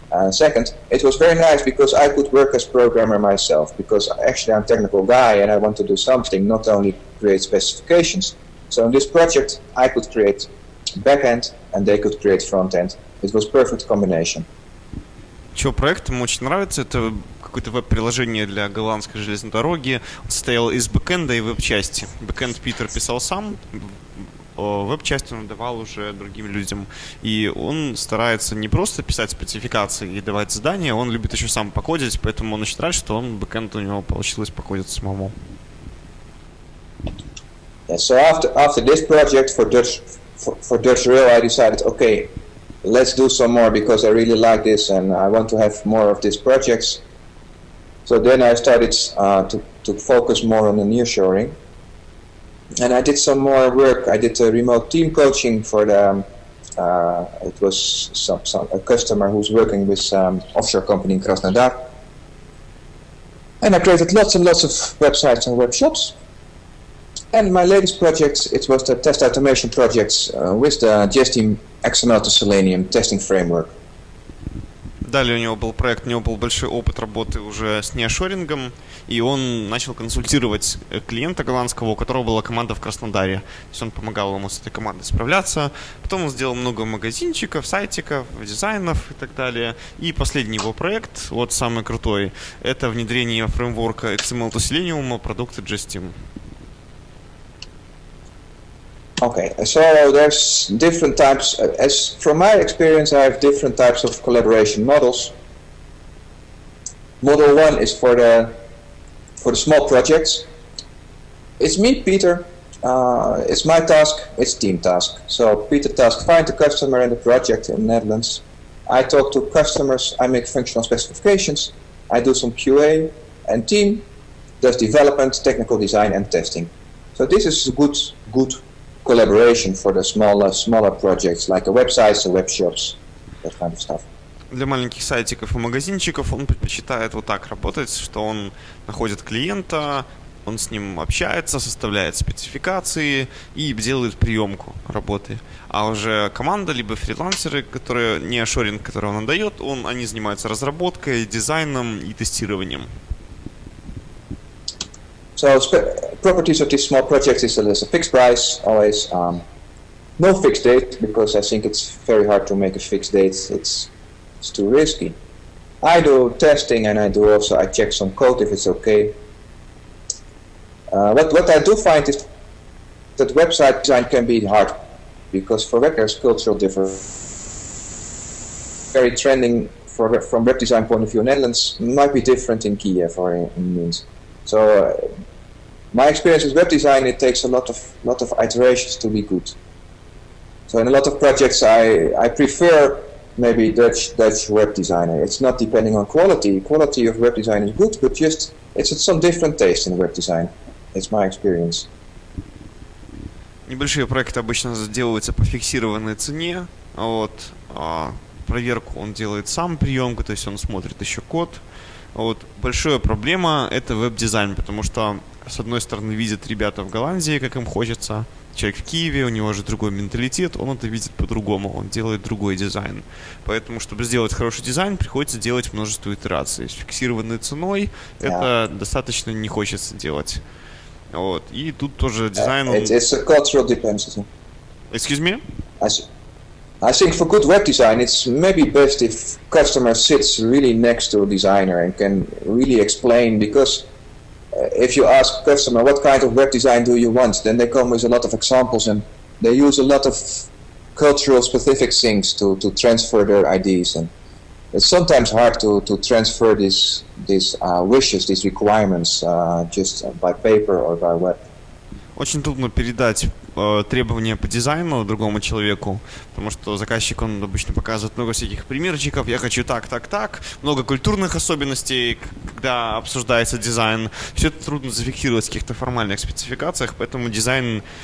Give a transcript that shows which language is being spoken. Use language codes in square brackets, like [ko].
[en] Second, it was very nice because I could work as programmer myself, because actually I'm a technical guy and I want to do something, not only create specifications. So in this project, I could create backend and they could create frontend. It was perfect combination. [ru] Чего проект ему очень нравится, это какое-то веб-приложение для голландской железной дороги. Он состоял из бэкэнда и веб-части. Бэкэнд Питер писал сам, веб-часть он давал уже другим людям. И он старается не просто писать спецификации и давать задания, он любит еще сам покодить, поэтому он очень рад, что бэкэнд у него получилось покодить самому. [en] Yeah, so after this project for Dutch Rail, I decided, okay, let's do some more because I really like this and I want to have more of these projects. So then I started to focus more on the nearshoring, and I did some more work. I did remote team coaching for it was a customer who's working with offshore company in Krasnodar, and I created lots and lots of websites and web shops. And my latest project, it was the test automation projects with the GST XML to Selenium testing framework. [ru] Далее у него был проект, у него был большой опыт работы уже с неошорингом, и он начал консультировать клиента голландского, у которого была команда в Краснодаре. То есть он помогал ему с этой командой справляться. Потом он сделал много магазинчиков, сайтиков, дизайнов и так далее. И последний его проект, вот самый крутой, это внедрение фреймворка XML to Selenium продукта GST. [en] Okay, so there's different types. As from my experience, I have different types of collaboration models. Model one is for the small projects. It's me, Peter. It's my task. It's team task. So Peter task: find the customer and the project in the Netherlands. I talk to customers. I make functional specifications. I do some QA, and team does development, technical design, and testing. So this is good collaboration for the smaller projects like the websites, the web shops, that kind of stuff. [ru] Для маленьких сайтиков и магазинчиков он предпочитает вот так работать, что он находит клиента, он с ним общается, составляет спецификации и делает приемку работы. А уже команда, либо фрилансеры, которые не шоринг, который он отдает, они занимаются разработкой, дизайном и тестированием. [en] So properties of these small projects is there's a fixed price, always no fixed date, because I think it's very hard to make a fixed date. It's too risky. I do testing and I check some code if it's okay. What I do find is that website design can be hard, because for web there's cultural difference. Very trending from web design point of view in Netherlands might be different in Kiev or in Minsk. So my experience with web design, it takes a lot of iterations to be good. So in a lot of projects, I prefer maybe Dutch web designer. It's not depending on quality. Quality of web design is good, but just it's some different taste in web design. It's my experience. [ru] Небольшие проекты обычно делаются по фиксированной цене. Вот. Проверку он делает сам, приемку, то есть он смотрит еще код. Вот. Большая проблема — это веб-дизайн, потому что, с одной стороны, видят ребята в Голландии, как им хочется. Человек в Киеве, у него же другой менталитет, он это видит по-другому, он делает другой дизайн. Поэтому, чтобы сделать хороший дизайн, приходится делать множество итераций. С фиксированной ценой это достаточно не хочется делать. Вот. И тут тоже дизайн... [en] It's a cultural dependency. Excuse me? I think for good web design, it's maybe best if customer sits really next to a designer and can really explain, because if you ask customer what kind of web design do you want, then they come with a lot of examples and they use a lot of cultural specific things to transfer their ideas, and it's sometimes hard to transfer these wishes, these requirements just by paper or by web. [ru] Очень трудно передать требования по дизайну другому человеку, потому что заказчик, он обычно показывает много всяких примерчиков, я хочу так, много культурных особенностей, когда обсуждается дизайн. Все это трудно зафиксировать в каких-то формальных спецификациях, поэтому дизайн...